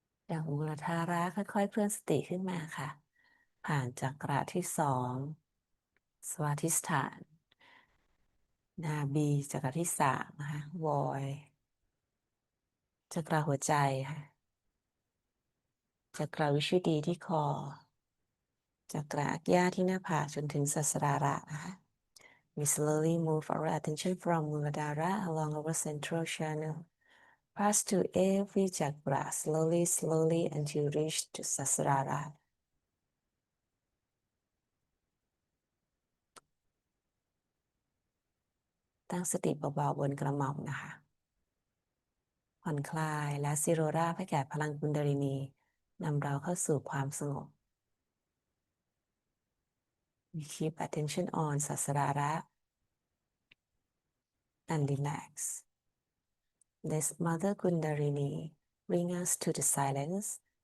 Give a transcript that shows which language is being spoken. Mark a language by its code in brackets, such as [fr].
[th] จากมูลธาระค่อยๆเคลื่อนสติขึ้นมาค่ะผ่านจักระที่2สวาธิสถานนาบีจักระที่3นะคะวอยจักระหัวใจค่ะจักระวิชุดดีที่คอจักระอักยาที่หน้าผากจนถึงสัสราระนะคะ [en] We slowly move our attention from Muladhara along our central channel. Pass to every chakra slowly until reach to Sasrara. [th] ตั้งสติเบาๆบนกระหม่อมนะคะผ่อนคลายและซิโรราให้แก่พลังกุนดาลินีนำเราเข้าสู่ความสงบ [en] We keep attention on Sasrara and relax. Let Mother Kundalini bring us to the silence.